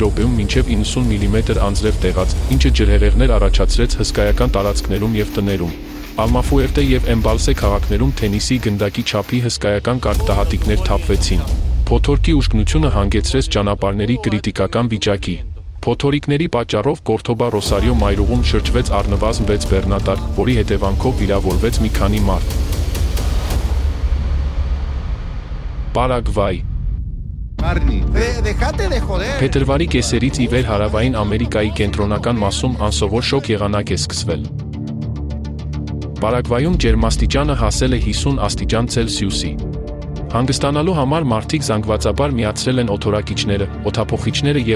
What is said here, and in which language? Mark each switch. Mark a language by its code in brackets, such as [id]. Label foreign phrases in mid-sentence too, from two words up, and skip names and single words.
[hy] րոպեում մինչև 90 մմ անձրև տեղաց, ինչը ջրհեղեղներ առաջացրեց հսկայական տարածքներում և տներում։ Ալմաֆուերտե և Էմբալսե քաղաքներում թենիսի գնդակի չափի հսկայական կարգտահատիկներ թափվեցին։ Փոթորկի ուժգնությունը հանգեցրեց ճանապարհների կրիտիկական վիճակի։ Փոթորիկների պատճառով Կորդոբա Ռոսարիո մայրուղում շրջվեց առնվազն 6 բեռնատար, որի հետևանքով վիրավորվեց մի քանի մարդ։ Պարագվայ։ [es] Barney, dejate de joder. [hy] Փետրվարի կեսերից ի վեր հարավային Ամերիկայի կենտրոնական մասում անսովոր շոկ եղանակ է սկսվել։ Պարագվայում ջերմաստիճանը հասել է 50 աստիճան Ցելսիուսի։ Հանգստանալու համար մարդիկ զանգվածաբար միացրել են օդորակիչները, օդափոխիչները եւ